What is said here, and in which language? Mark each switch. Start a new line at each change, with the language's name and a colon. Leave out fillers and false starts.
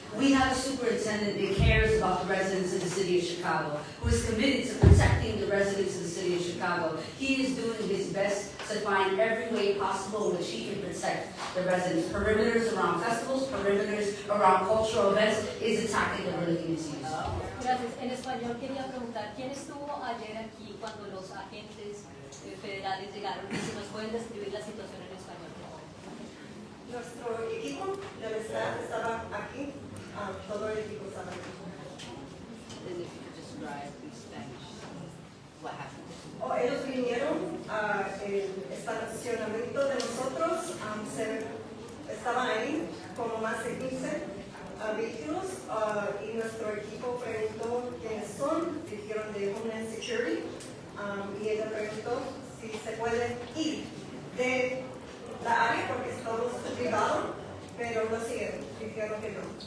English: We have a superintendent that cares about the residents of the city of Chicago, who is committed to protecting the residents of the city of Chicago. He is doing his best to find every way possible in which he can protect the residents. Perimeters around festivals, perimeters around cultural events, is attacking the religious use.
Spanish: Gracias. En español quería preguntar, ¿quién estuvo ayer aquí cuando los agentes federales llegaron? Y si nos pueden describir la situación en español. Nuestro equipo del staff estaba aquí, todo el equipo estaba aquí.
English: And if you could describe in Spanish what happened.
Spanish: Ellos vinieron al estacionamiento de nosotros, estaban ahí como más de 15 vehículos y nuestro equipo preguntó quiénes son, dijeron de Homeland Security y ella preguntó si se puede ir de la área porque es todo privado, pero no siguieron, dijeron que no.